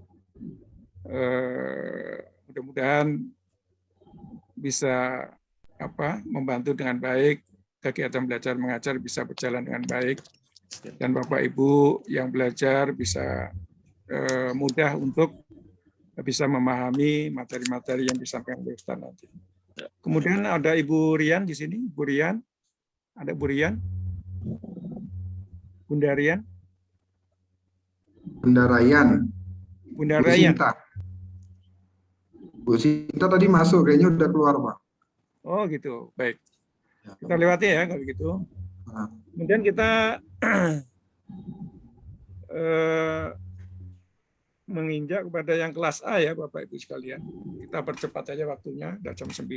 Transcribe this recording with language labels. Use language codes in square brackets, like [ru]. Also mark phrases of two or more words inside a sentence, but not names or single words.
[id] Mudah-mudahan bisa membantu dengan baik, kegiatan belajar mengajar bisa berjalan dengan baik, dan Bapak Ibu yang belajar bisa mudah untuk bisa memahami materi-materi yang disampaikan oleh Ustaz nanti. Kemudian ada Ibu Rian di sini, Ibu Rian, ada Bu Rian, Bunda Rian, Bunda Rayan, Bunda Bu Rayan. Sinta. Bu Sinta tadi masuk, kayaknya udah keluar Pak. Oh gitu, baik. Kita lewati ya kalau gitu. Kemudian kita menginjak kepada yang kelas A ya Bapak Ibu sekalian. Kita percepat aja waktunya, udah jam 9.